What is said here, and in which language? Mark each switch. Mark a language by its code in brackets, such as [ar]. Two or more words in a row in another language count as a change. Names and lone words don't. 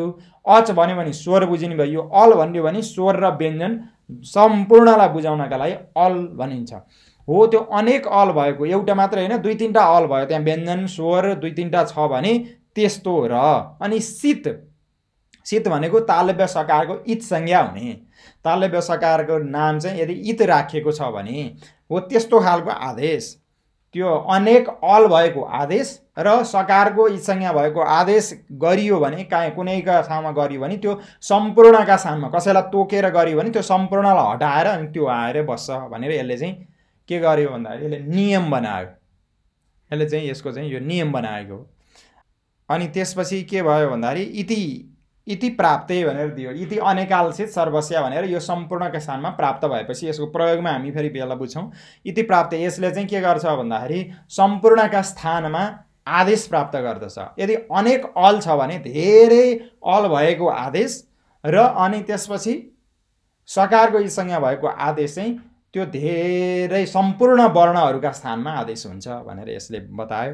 [ne] अच भन्यो भने स्वर बुझिने भयो। अल भन्यो भने स्वर र व्यञ्जन सम्पूर्णलाई बुझाउनका लागि अल भनिन्छ। हो त्यो अनेक अल भएको, एउटा मात्र हैन, 2-3टा अल भयो। त्यहाँ व्यञ्जन स्वर 2-3टा छ भने त्यस्तो र अनि शीत, शीत भनेको तालव्य सकारको इत संज्ञा हुने। तालव्य सकारको नाम चाहिँ यदि इत राखिएको छ भने हो त्यस्तो खालको आदेश। त्यो अनेक अल भएको आदेश र सकारको इत संज्ञा भएको आदेश गरियो भने कुनैका ठाउँमा गरियो भने त्यो सम्पूर्णका स्थानमा, कसैलाई तोकेर गरियो भने त्यो सम्पूर्णलाई हटाएर अनि त्यो आएर बस्छ भनेर यसले चाहिँ के गर्यो भन्दाखेरि यसले नियम बनायो। यसले चाहिँ यसको चाहिँ यो नियम बनाएको हो। अनि त्यसपछि के भयो भन्दाखेरि [sa] इति प्राप्ते [ne] भनेर दियो। [sa] इति अनेकालसित सर्वस्य [ne] भनेर यो सम्पूर्णका स्थानमा प्राप्त भएपछि यसको प्रयोगमा हामी फेरि बेला बुझ्छौँ। [sa] इति प्राप्ते [ne] यसले चाहिँ के गर्छ भन्दाखेरि सम्पूर्णका स्थानमा आदेश प्राप्त गर्दछ। यदि अनेक अल छ भने धेरै अल भएको आदेश र अनि त्यसपछि सकारको इ संज्ञा भएको आदेश चाहिँ त्यो धेरै सम्पूर्ण वर्णहरूका स्थानमा आदेश हुन्छ भनेर यसले बतायो।